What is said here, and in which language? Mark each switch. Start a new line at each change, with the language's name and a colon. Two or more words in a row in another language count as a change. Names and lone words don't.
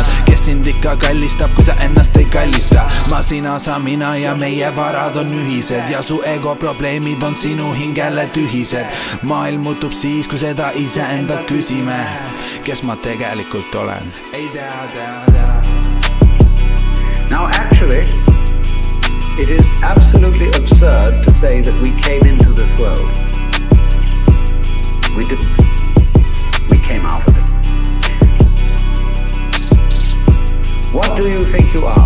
Estonian: Kes sind ikka kallistab, kui sa ennast ei kallista. Ma, sina, sa, mina ja meie varad on ühised. Ja su ego probleemid on sinu hingele tühised. Maailm muutub siis, kui seda iseendalt küsime. Kes ma tegelikult olen? Ei tea.
English: Now actually, it is absolutely absurd to say that we came into this world. We didn't. We came out of it. What do you think you are?